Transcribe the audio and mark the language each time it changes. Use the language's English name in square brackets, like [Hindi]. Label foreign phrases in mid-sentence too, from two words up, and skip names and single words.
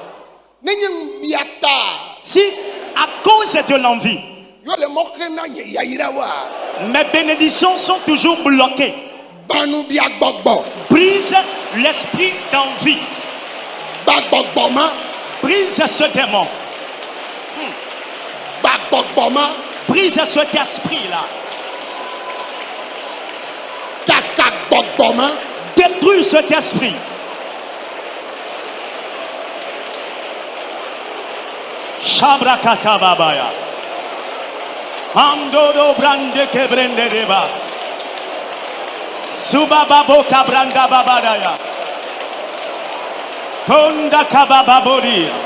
[French] Si à cause de l'envie, mes bénédictions sont toujours bloquées, brise l'esprit d'envie. Brise ce démon. Brise cet esprit-là. Détruis cet esprit. Shabrakakababaya. Amdodo brande kebrende deba. Subababo kabranda babadaya. Konda kabababodi.